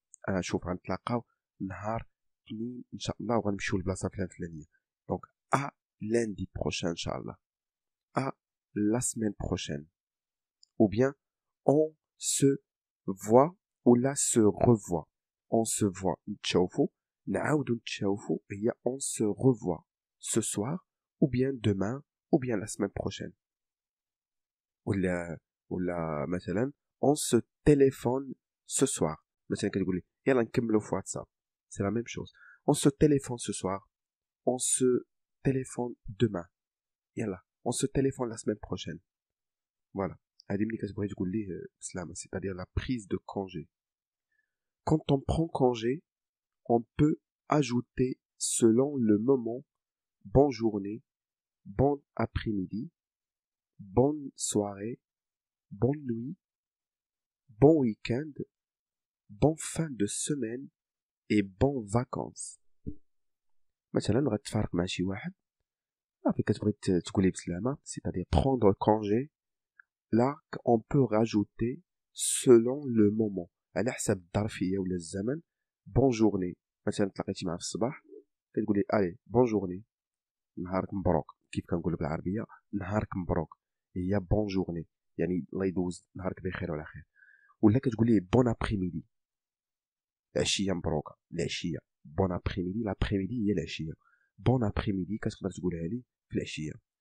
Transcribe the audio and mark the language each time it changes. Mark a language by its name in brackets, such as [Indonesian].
[Arabic] انا شوف غنتلاقاو نهار اثنين ان شاء الله وغنمشيو لبلاصه فلانيه. [French] دونك ا lundi prochain ان شاء الله، à la semaine prochaine. Ou bien on se voit ou là se revoit. On se voit [Arabic] نتشوفو، نعاودو نتشوفو هي [French] on se revoit ce soir ou bien demain ou bien la semaine prochaine. [Arabic] ولا مثلا [French] on se téléphone ce soir. [Arabic] مثلا كتقولي يلا نكملو في واتساب. [French] C'est la même chose. On se téléphone ce soir. On se téléphone demain. يلا on se téléphone la semaine prochaine. Voilà. [Arabic] هذه ملي كتبغي تقول ليه بسلامة، [French] c'est-à-dire la prise de congé. Quand on prend congé, on peut ajouter selon le moment bonne journée, bon après-midi, bonne soirée, bonne nuit, bon week-end, bon fin de semaine et bonnes vacances. [Arabic] مثلا غتفارق مع شي واحد صافي كتبغي تقولي بسلامة [French] c'est-à-dire prendre congé. Là on peut rajouter selon le moment [Arabic] على حسب الظرفية ولا الزمن. bonne journée مثلا تلاقيتي معاه في الصباح كتقولي [French] allez bonne journée [Arabic] نهارك مبروك كيف كنقولوا بالعربية نهارك مبروك هي bonne journée يعني الله يدوز نهارك بخير وعلى خير. ولا كتقولي bon après-midi العشية مبروكة العشية bon après-midi l'après-midi هي العشية bon après-midi كتقدر تقولها لي في العشية.